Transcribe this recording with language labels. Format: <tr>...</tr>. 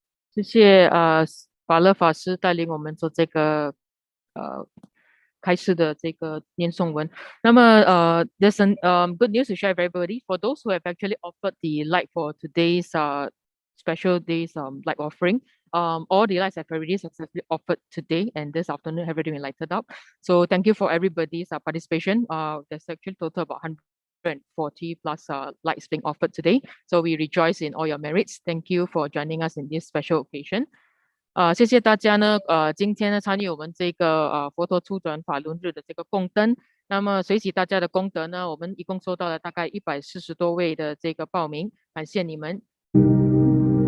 <zh>谢谢法乐法师带领我们做这个开始的这个念诵文。那么</zh> <en>there's some good news to share with everybody. For those who have actually offered the light for today's special day's light offering, all the lights have already successfully offered today and this afternoon have already been lighted up. So thank you for everybody's participation. There's actually total about 140 plus lights being offered today. So we rejoice in all your merits. Thank you for joining us in this special occasion.</en> <zh>谢谢大家呢，今天呢参与我们这个佛陀初转法轮日的这个供灯。那么随喜大家的功德呢，我们一共收到了大概140多位的这个报名，感谢你们。</zh>